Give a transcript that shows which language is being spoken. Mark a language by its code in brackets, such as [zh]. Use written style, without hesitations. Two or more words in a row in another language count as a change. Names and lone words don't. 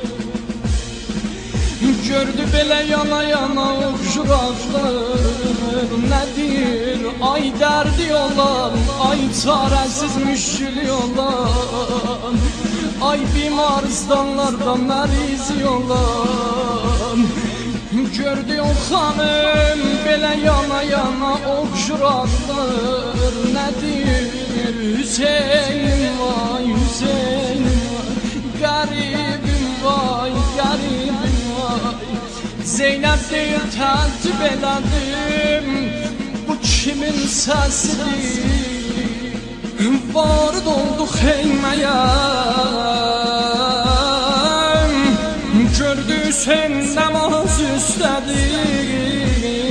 [az] Gördü belə yana-yana oxşuraqlar, nədir ay dərdi olan, ay çarəsiz müşkülü olan, ay bimarstanlarda mərizi olan. Gördü o xanım belə yana-yana oxşuraqlar, nədir Hüseynim vay, Hüseynim vay, qəribim vay, qəribim vay. Zeynəb deyir təəccüb elədim, bu kimin səsidir? Varid oldu xeyməyə, gördü Hüseyin namaz üstədir.